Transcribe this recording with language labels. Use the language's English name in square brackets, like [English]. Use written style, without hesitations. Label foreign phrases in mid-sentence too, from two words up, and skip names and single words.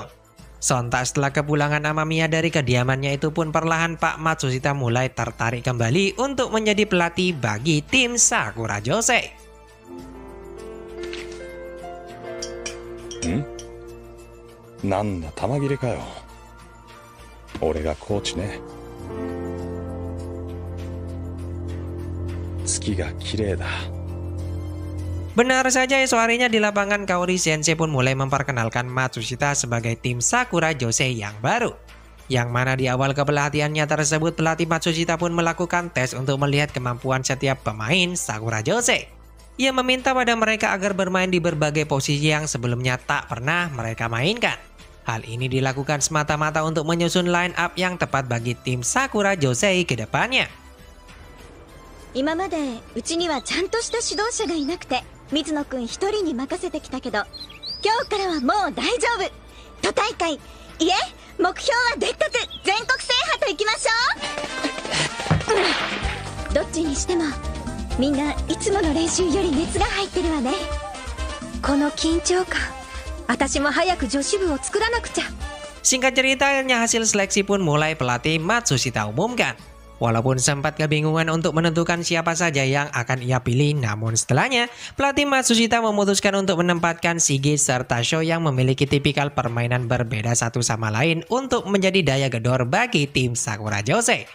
[Indonesian] Sontak setelah kepulangan Amamiya dari kediamannya itu pun perlahan Pak Matsushita mulai tertarik kembali untuk menjadi pelatih bagi tim Sakura Josei. [Japanese] なんだたまぎれかよ. 俺がコーチね。月が綺麗だ. [Indonesian] Benar saja, esok harinya di lapangan Kaori Sensei pun mulai memperkenalkan Matsushita sebagai tim Sakura Josei yang baru. Yang mana di awal kepelatihannya tersebut pelatih Matsushita pun melakukan tes untuk melihat kemampuan setiap pemain Sakura Josei. Ia meminta pada mereka agar bermain di berbagai posisi yang sebelumnya tak pernah mereka mainkan. Hal ini dilakukan semata-mata untuk menyusun [English] line up [Indonesian] yang tepat bagi tim Sakura Josei ke depannya. [Japanese] 今までうちにはちゃんとした指導者がいなくて水野くん一人に任せてきたけど、今日からはもう大丈夫。都大会、いえ目標はでっかく全国制覇といきましょう。どっちにしてもみんないつもの練習より熱が入ってるわね。この緊張感、私も早く女子部を作らなくちゃ。 [Indonesian] Singkat cerita, akhirnya hasil seleksi pun mulai pelatih Matsushita umumkan. Walaupun sempat kebingungan untuk menentukan siapa saja yang akan ia pilih, namun setelahnya pelatih Matsushita memutuskan untuk menempatkan Shige serta Sho yang memiliki tipikal permainan berbeda satu sama lain untuk menjadi daya gedor bagi tim Sakura Josei.